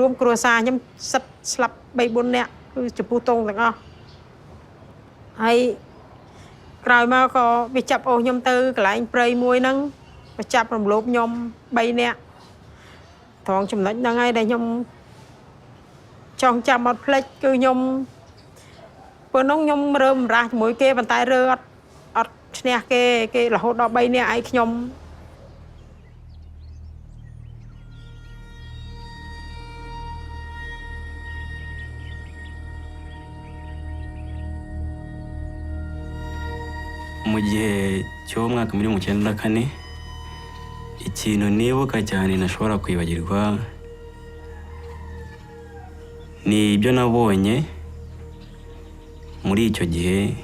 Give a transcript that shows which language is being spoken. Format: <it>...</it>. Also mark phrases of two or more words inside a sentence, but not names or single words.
<km>រួមគ្រួសារខ្ញុំសិតស្លាប់ 3-4 នាក់គឺចំពោះទងទាំងអស់ហើយក្រោយមកក៏វាចាប់អូសខ្ញុំទៅកន្លែងព្រៃមួយហ្នឹងវាចាប់រំលោភខ្ញុំ3នាក់ត្រង់ចំណុចហ្នឹងហើយដែលខ្ញុំចង់ចាំអត់ភ្លេចគឺខ្ញុំពេលនោះខ្ញុំរើមរាស់ជាមួយគេប៉ុន្តែរើអត់ឈ្នះគេរហូតដល់3នាក់ឯងខ្ញុំ</km> <rw>mu gihe cy'umwaka muri 1994 ikintu nibuka cyane nashobora kwibagirwa ni ibyo nabonye muri icyo gihe</rw>